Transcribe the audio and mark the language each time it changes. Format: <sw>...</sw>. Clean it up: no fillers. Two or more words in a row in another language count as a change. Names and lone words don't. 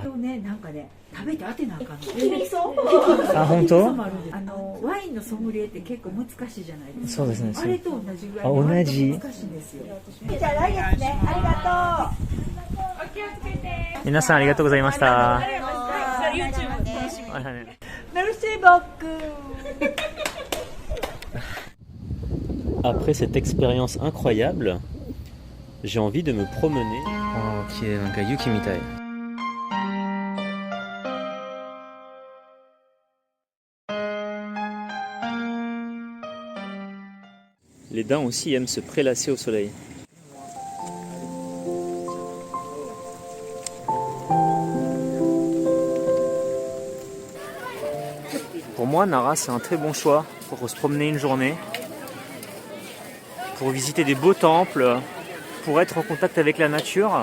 <ja>ね、なんかね、食べて当てなあかんの。あ、本当？ワインのソムリエって結構難しいじゃないですか。そうですね。あれと同じぐらい同じ。難しいんですよ。じゃあ来月ね、ありがとう。お気をつけて。皆さんありがとうございました。 YouTube 楽しみ。</ja> <fr>Merci beaucoup. Après cette expérience incroyable, j'ai envie de me promener.</fr> <ja>Oh, 綺麗、なんか雪みたい。</ja> <fr>Les daims aussi aiment se prélasser au soleil. Pour moi, Nara, c'est un très bon choix pour se promener une journée, pour visiter des beaux temples, pour être en contact avec la nature.</fr>